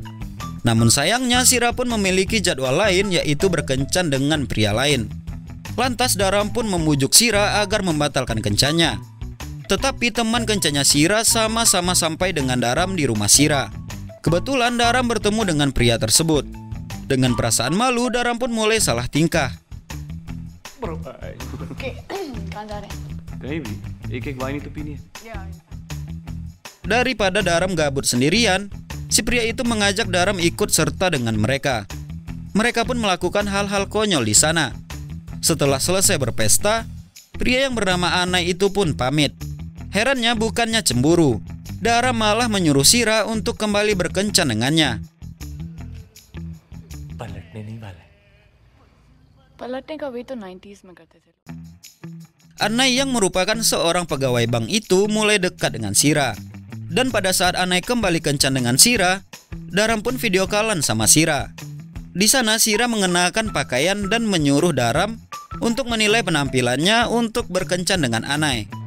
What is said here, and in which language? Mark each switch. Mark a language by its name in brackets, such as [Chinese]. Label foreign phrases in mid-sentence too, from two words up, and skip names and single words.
[Indonesian] Namun sayangnya Sira pun memiliki jadwal lain, yaitu berkencan dengan pria lain. Lantas Daram pun membujuk Sira agar membatalkan kencannya. Tetapi teman kencannya Sira sama-sama sampai dengan Daram di rumah Sira. Kebetulan Daram bertemu dengan pria tersebut. Dengan perasaan malu, Daram pun mulai salah tingkah. [Hindi] कहाँ जा रहे हैं? कहीं भी एक एक वाइन ही तो पीनी है। Yeah. [Indonesian] Daripada Daram gabut sendirian, si pria itu mengajak Daram ikut serta dengan mereka. Mereka pun melakukan hal-hal konyol di sana. Setelah selesai berpesta, pria yang bernama Anai itu pun pamit. Herannya bukannya cemburu, Daram malah menyuruh Sira untuk kembali berkencan dengannya. [Hindi] पलटने नहीं वाला है। पलटने का वे तो 90s में करते थे। [Indonesian] Anai yang merupakan seorang pegawai bank itu mulai dekat dengan Sira. Dan pada saat Anai kembali kencan dengan Sira, Daram pun [English] video callan [Indonesian] sama Sira. Di sana Sira mengenakan pakaian dan menyuruh Daram untuk menilai penampilannya untuk berkencan dengan Anai.